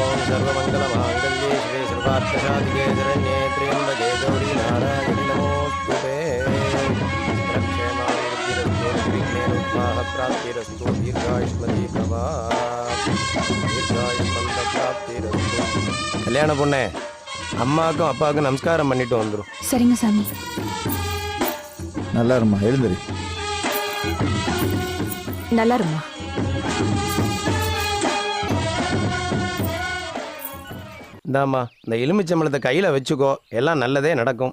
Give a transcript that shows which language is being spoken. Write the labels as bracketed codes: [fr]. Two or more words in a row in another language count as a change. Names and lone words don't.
[sa] सर्वमङ्गलमाङ्गल्ये शिवे सर्वार्थसाधिके शरण्ये त्र्यम्बके गौरी नारायणि नमोस्तुते रक्षेमाभिवृद्धिरस्तु निर्विघ्नेनोत्साहप्राप्तिरस्तु दीर्घायुष्मती भवा दीर्घायुष्मन्तप्राप्तिरस्तु [ta] கல்யாண பொண்ணே அம்மாவுக்கும் அப்பாவுக்கும் நமஸ்காரம் பண்ணிட்டு வந்துடும். சரிங்க சாமி. நல்லா இருமா, எழுந்துரு. நல்லா இருமா. இந்தாம்மா இந்த எலுமிச்சம்பழத்தை கையில் வச்சுக்கோ, எல்லாம் நல்லதே நடக்கும்.